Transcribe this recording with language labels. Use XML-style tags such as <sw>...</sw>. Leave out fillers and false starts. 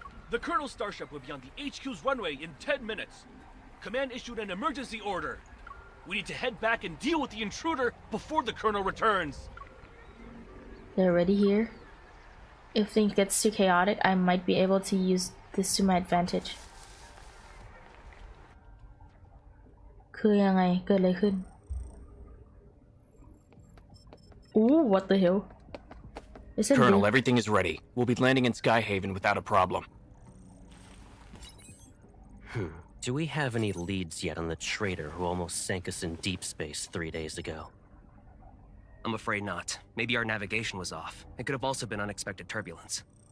<en>The Colonel's starship will be on the HQ's runway in 10 minutes. Command issued an emergency order. We need to head back and deal with the intruder before the Colonel returns. They're already here. If things get too chaotic, I might be able to use this to my advantage.</en> <th>คือยังไงเกิดอะไรขึ้น</th> <en>Ooh, what the hell? Isn't Colonel, it... everything is ready. We'll be landing in Skyhaven without a problem. Do we have any leads yet on the traitor who almost sank us in deep space 3 days ago? I'm afraid not. Maybe our navigation was off. It could have also been unexpected turbulence.</en>